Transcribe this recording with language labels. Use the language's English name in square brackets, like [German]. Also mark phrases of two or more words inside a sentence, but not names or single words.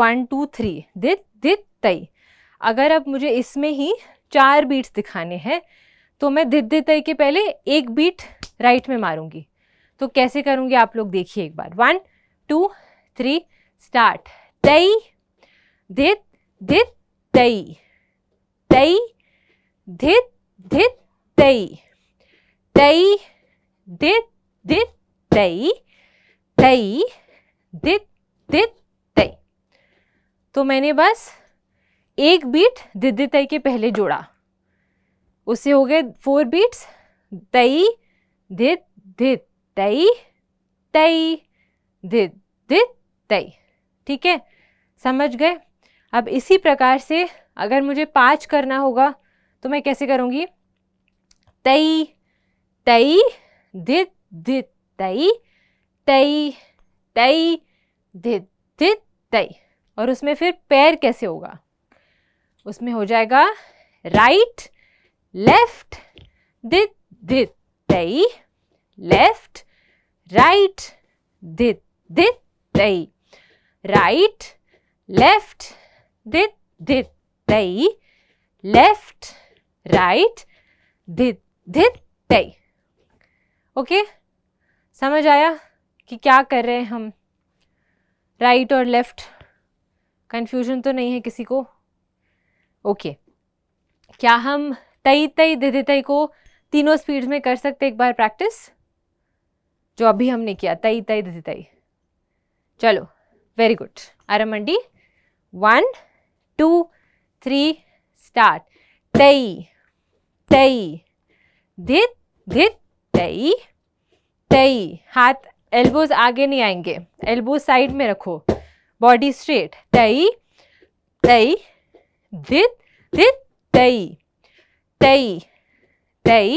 [Hindi] 1 2 3, दित दित तई। अगर अब मुझे इसमें ही 4 बीट्स दिखाने हैं, तो मैं दिद्दितई के पहले एक [English] beat right [Hindi] में मारूंगी। तो कैसे करूंगी आप लोग देखिए एक बार। 1 2 3 स्टार्ट। तई धित धित तई, तई धित धित तई, तई धित धित तई, तई धित धित तई। तो मैंने बस एक बीट दिद्दी तई के पहले जोड़ा, उससे हो गए 4 बीट्स, तई धित धित तई तई धित धित तई। ठीक है, समझ गए। अब इसी प्रकार से अगर मुझे 5 करना होगा तो मैं कैसे करूँगी? तई तई धित धित तई तई तई धित धित तई। और उसमें फिर पैर कैसे होगा? उसमें हो जाएगा [English] right left [Hindi] धित धित तई, [English] left right [Hindi] धित धित तई, [English] right left [Hindi] धित धित तई, [English] left right [Hindi] धित धित तई। ओके, समझ आया कि क्या कर रहे हैं हम? राइट और लेफ्ट, कंफ्यूजन तो नहीं है किसी को? ओके, क्या हम तई तई धिति तई को तीनों स्पीड्स में कर सकते? एक बार प्रैक्टिस, जो अभी हमने किया, तई तई धिति तई। चलो, [English] very good. [Hindi] आरमंडी, 1 2 3 स्टार्ट। तई तई धित धित तई तई। हाथ एल्बोज आगे नहीं आएंगे, [English] elbows side [Hindi] में रखो, [English] body straight. [Hindi] तई तई धित धित तई तई तई।